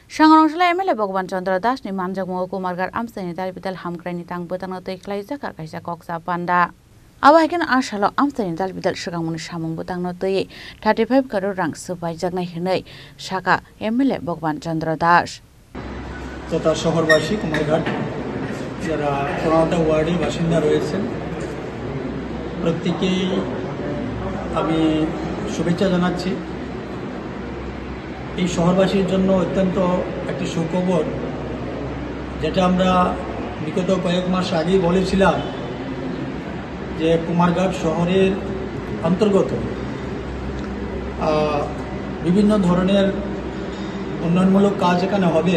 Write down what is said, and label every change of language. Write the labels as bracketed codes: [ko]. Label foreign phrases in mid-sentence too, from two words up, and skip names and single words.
[trp] Sangrongshla MLA Bhagwan Chandra Das ni manjak kumargar amsani dalbidal hamkraini tang butang tei khlaijak kaisa koksa panda. Awahikan asalo amsani dalbidal sigamuni samung butang tei 35 crore rang subaijak hinai saka MLA Bhagwan Chandra Das. [bn] তথা শহরবাসী কুমারঘাট যারা কোনাটা ওয়ার্ডে বাসিন্দা রয়েছেন প্রত্যেকেই আমি শুভেচ্ছা জানাচ্ছি। এই শহরবাসীর জন্য অত্যন্ত একটি সুখবর, যেটা আমরা বিগত কয়েক মাস আগেই বলেছিলাম যে কুমারঘাট শহরের অন্তর্গত বিভিন্ন ধরনের উন্নয়নমূলক কাজ এখানে হবে।